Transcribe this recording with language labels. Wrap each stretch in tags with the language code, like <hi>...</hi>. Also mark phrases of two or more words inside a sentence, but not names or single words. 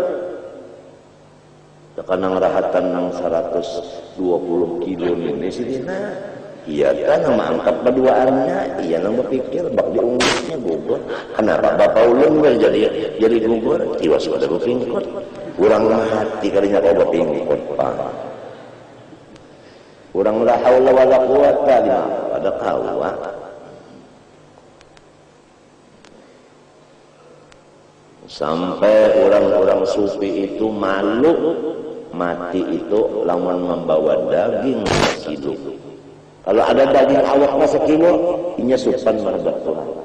<bjn>Tekanang rahatan nang 120 kilo ini sidina. Iya kan nang angkat berduaannya, iya nang berpikir bak diungkitnya gugur. Kenapa bapak ulun jadi gugur? Tiwas pada berpingkot. Urang mati kalinya kau berpingkot Pak. Urang</bjn> <ar>لا حول ولا قوة إلا بالله.</ar> <bjn>Ada kawa. Sampai orang-orang sufi itu malu mati itu lawan membawa daging sekilo. Kalau ada daging awak sekilo, inya supan menghadap Tuhan.</bjn>